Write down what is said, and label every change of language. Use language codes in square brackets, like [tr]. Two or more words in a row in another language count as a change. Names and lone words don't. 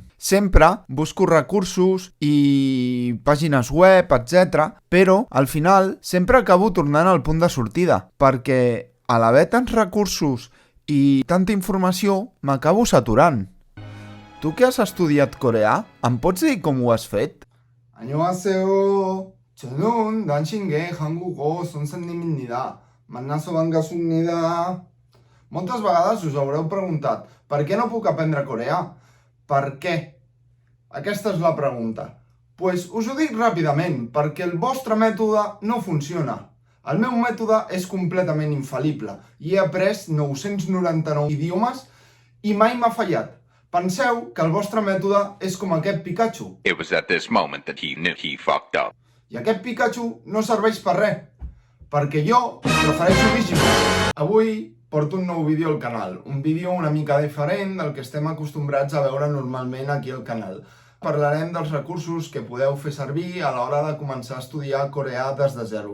[ca] Sempre busco recursos i pàgines web, etc. Però, al final, sempre acabo tornant al punt de sortida, perquè a l'haver tants recursos i tanta informació, m'acabo saturant. Tu que has estudiat coreà, em pots dir com ho has fet? [ko] 안녕하세요. 저는 난신계 한국어 선생님입니다. 만나서 반갑습니다. [ca] Moltes vegades us haureu preguntat per què no puc aprendre coreà? Per què? Aquesta és la pregunta. Pues us ho dic ràpidament, perquè el vostre mètode no funciona. El meu mètode és completament infal·lible i he après 999 idiomes i mai m'ha fallat. Penseu que el vostre mètode és com aquest Pikachu. [en] It was at this moment that he knew he fucked up. [ca] I aquest Pikachu no serveix per res, perquè jo prefereixo Digimon. Avui porto un nou vídeo al canal, un vídeo una mica diferent del que estem acostumbrats a veure normalment aquí al canal. Parlarem dels recursos que podeu fer servir a l'hora de començar a estudiar coreà des de zero.